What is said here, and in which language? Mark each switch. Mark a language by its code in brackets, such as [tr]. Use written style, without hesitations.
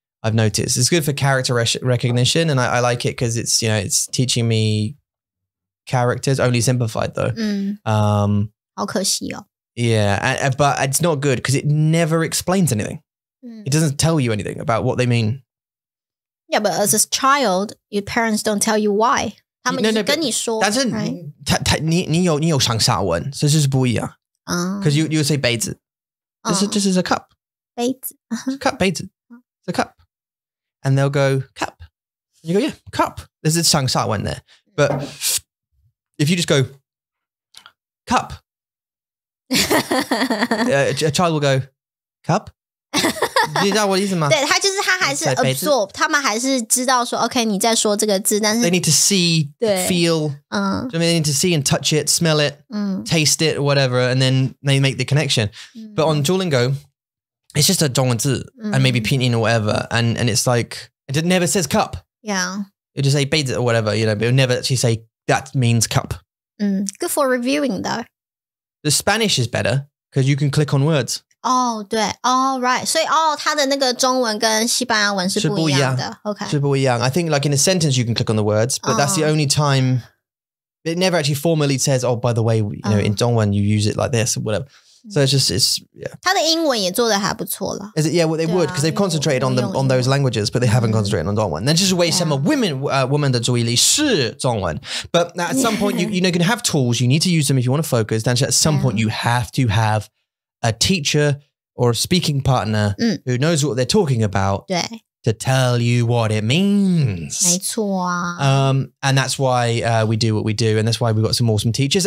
[en] I've noticed it's good for character recognition, and I like it because it's it's teaching me characters, only simplified though. [zh] 好可惜哦。 [en] Yeah, but it's not good because it never explains anything. It doesn't tell you anything about what they mean. Yeah, but as a child, your parents don't tell you why. [zh] 他们就是跟你说。但是你有上下文，这就是不一样。 [en] Because you say 杯子，this is a cup. [zh] 杯子。 [en] cup 杯子。It's a cup. And they'll go cup. And you go yeah cup. There's a 上下文 there. But if you just go cup, a child will go cup. [zh] 你知道我的意思吗？对，他还是 absorb， 他们还是知道说 OK 你在说这个字，但是 [en] they need to see, feel, they need to see and touch it, smell it, taste it, or whatever, and then they make the connection. But on Duolingo, it's just a 中文字 and maybe pinyin or whatever, and it's like it never says cup. Yeah, it just say 杯子 or whatever, but it never actually say that means cup. Good for reviewing though. The Spanish is better because you can click on words. [zh] 对right， 所以它的那个中文跟西班牙文是不一样的。 [en] OK， [zh] 是不一样。 [en] I think like in a sentence you can click on the words, but that's the only time it never actually formally says, oh, by the way, in 中文 you use it like this or whatever. So it's yeah. [zh] 它的英文也做得还不错了。 [en] Is it? Yeah, well, they would because they've concentrated on those languages, but they haven't concentrated on 中文。 [zh] 那就是为什么women 的注意力是中文。 [en] But at some point, you can have tools. You need to use them if you want to focus. Then at some point, you have to have a teacher or a speaking partner who knows what they're talking about to tell you what it means. [zh] 没错啊。 [en] And that's why we do what we do, and that's why we've got some awesome teachers.